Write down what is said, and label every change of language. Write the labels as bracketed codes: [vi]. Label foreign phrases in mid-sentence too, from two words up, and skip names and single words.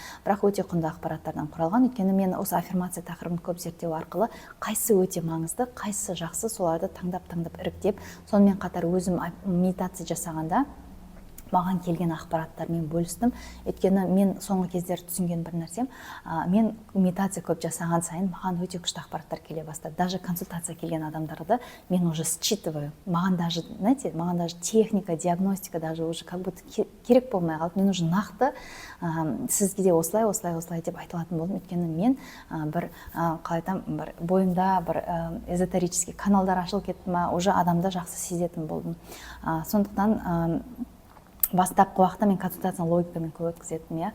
[kk] Бірақ өте құнды ақпараттардан құралған. Өйткені мен осы аффирмация тақырыбын көп зерттеу арқылы қайсы өте маңызды, қайсы жақсы, соларды таңдап іріктеп, сонымен қатар өзім медитация жасағанда маған келген ақпараттармен бөлістім. Өйткені мен соңғы кездері түсінген бір нәрсем, мен медитация көп жасаған сайын маған өте күшті ақпараттар келе бастады. Даже консультация келген адамдарды мен [ru] уже считываю. [kk] Маған даже, знаете, маған даже техника, диагностика [ru] даже уже как будто [kk] керек болмай қалды. Мен уже нақты сізге де осылай деп айтылатын болдым. Өйткені мен бір қалай айтам, бір бойымда бір эзотерический каналдар ашылып кетті ма, уже адамды жақсы сезетін болдым. Сондықтан бастапқы уақытта мен консультацияны логикамен көп өткізетінмін, иә.